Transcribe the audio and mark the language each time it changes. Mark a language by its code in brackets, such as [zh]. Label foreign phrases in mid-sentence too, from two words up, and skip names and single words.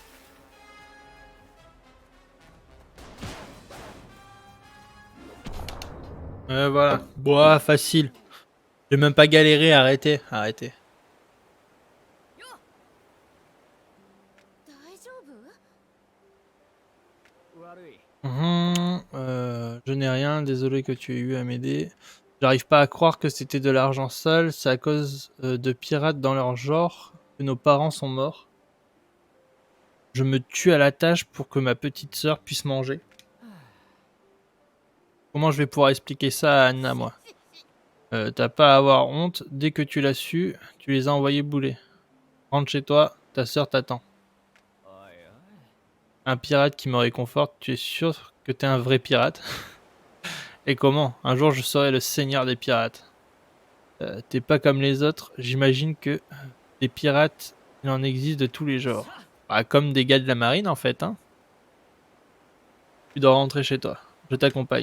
[fr] Voilà. Bon, facile. J'ai même pas galéré, arrêtez, arrêtez. [ja] 大丈夫？悪い。 [fr] Je n'ai rien, désolé que tu aies eu à m'aider. J'arrive pas à croire que c'était de l'argent sale, c'est à cause de pirates dans leur genre que nos parents sont morts. Je me tue à la tâche pour que ma petite sœur puisse manger. Comment je vais pouvoir expliquer ça à Anna, moi? T'as pas à avoir honte, dès que tu l'as su, tu les as envoyés bouler. Rentre chez toi, ta sœur t'attend. [ja] おいおい。 [fr] Un pirate qui me réconforte, tu es sûr que t'es un vrai pirate? Et comment? Un jour je serai le seigneur des pirates. T'es pas comme les autres, j'imagine que des pirates, il en existe de tous les genres. Bah, comme des gars de la marine en fait, hein. Tu dois rentrer chez toi, je t'accompagne.